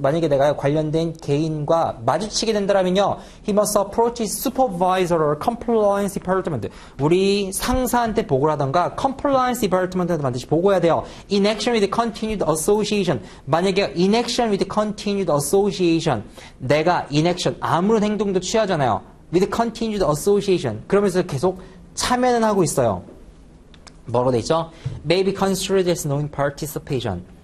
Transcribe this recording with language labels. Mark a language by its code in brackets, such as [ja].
[ko] 만약에 내가 관련된 개인과 마주치게 된다면요. [en] He must approach his supervisor or compliance department. [ko] 우리 상사한테 보고를 하던가 compliance department한테 반드시 보고해야 돼요. [en] In action with continued association. [ko] 만약에 [en] in action with continued association. [ko] 내가 in action 아무런 행동도 취하잖아요. [en] with continued association. [ko] 그러면서 계속 참여는 하고 있어요. 뭐라고 돼 있죠? [en] may be considered as knowing participation.